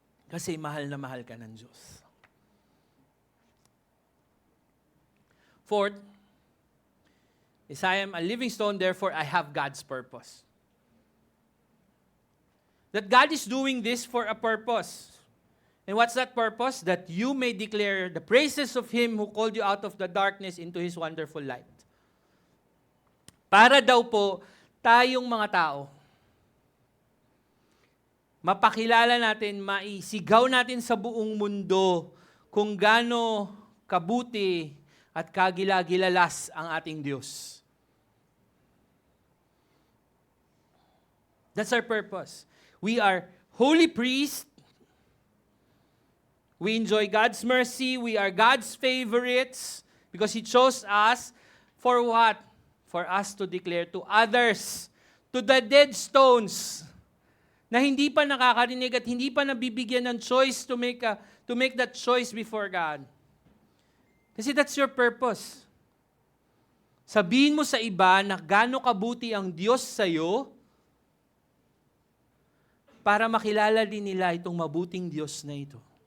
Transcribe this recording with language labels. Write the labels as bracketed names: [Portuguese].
[Filipino] Kasi mahal na mahal ka ng Diyos. [English] Fourth, is I am a living stone, therefore I have God's purpose. That God is doing this for a purpose. And what's that purpose? That you may declare the praises of Him who called you out of the darkness into His wonderful light. [Filipino] Para daw po, tayong mga tao, mapakilala natin, maisigaw natin sa buong mundo kung gaano kabuti at kagila-gilalas ang ating Diyos. [English] That's our purpose. We are holy priests. We enjoy God's mercy. We are God's favorites because He chose us for what? For us to declare to others, to the dead stones, [Filipino] na hindi pa nakakarinig at hindi pa nabibigyan ng choice [English] to make that choice before God. [Filipino] Kasi [English] that's your purpose. [Filipino] Sabihin mo sa iba na gaano kabuti ang Diyos sa'yo para makilala din nila itong mabuting Diyos na ito.